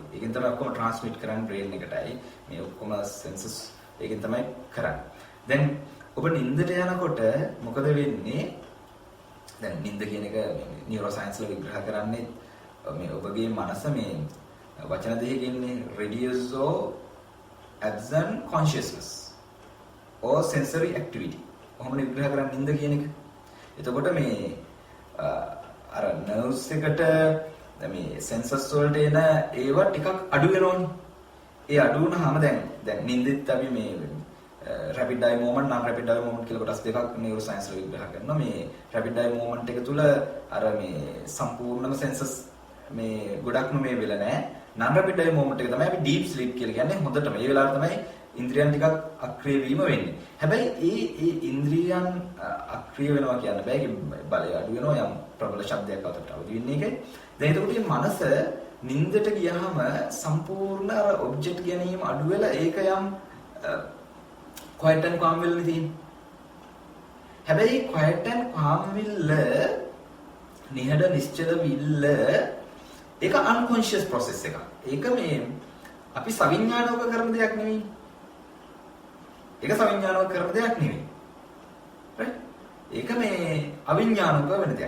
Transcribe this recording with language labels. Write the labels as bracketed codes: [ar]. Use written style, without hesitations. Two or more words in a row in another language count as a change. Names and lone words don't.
[si] ඒකෙන් තමයි ඔක්කොම ට්‍රාන්ස්මිට් කරන්නේ බ්‍රේන් එකටයි. මේ ඔක්කොම සෙන්සස් ඒකෙන් තමයි කරන්නේ. දැන් ඔබ නිින්දට යනකොට මොකද වෙන්නේ? දැන් නිින්ද කියන එක [en] neuro science [si] වල විග්‍රහ කරන්නේ මේ ඔබගේ මනස මේ වචන දෙකකින්නේ [en] reduce absent consciousness or sensory activity. [si] කොහොමද විග්‍රහ කරන්නේ නිින්ද කියන එක? එතකොට මේ අර nerves එකට මේ sensors වලට එන ඒවා ටිකක් අඩු වෙනවනේ. ඒ අඩු වුණාම දැන් නිින්දෙත් අපි මේ [en] rapid eye movement non rapid eye movement [si] කියලා කොටස් දෙකක් [en] neuro science [si] වල විග්‍රහ කරනවා. මේ [en] rapid eye movement [si] එක තුල අර මේ සම්පූර්ණම සෙන්සස් මේ ගොඩක්ම මේ වෙලා නැහැ. [en] non rapid eye movement [si] එක තමයි අපි [en] deep sleep [si] කියලා කියන්නේ. හොඳටම ඒ වෙලාවට තමයි ඉන්ද්‍රියන් ටිකක් අක්‍රිය වීම වෙන්නේ. හැබැයි ඒ ඉන්ද්‍රියන් අක්‍රිය වෙනවා කියන්න බෑ. ඒක බලය අඩු වෙනවා යම් ප්‍රබල ශබ්දයක් අතට අවදි වෙන්නේ එකයි. දැන් එතකොට මේ මනස නිින්දට ගියාම සම්පූර්ණ අර ඔබ්ජෙක්ට් ගැනීම අඩු වෙලා ඒක යම් [en] quiet and calm [si] වෙලා තියෙන්නේ. හැබැයි [en] quiet and calm [si] විල්ල නිහඬ නිශ්චල විල්ල ඒක [en] unconscious process [si] එකක්. ඒක මේ අපි සවිඥානිකව කරන දෙයක් නෙවෙයි. ඒක සවිඥානිකව කරන දෙයක් නෙවෙයි. right? ඒක මේ අවිඥානිකව වෙන දෙයක්.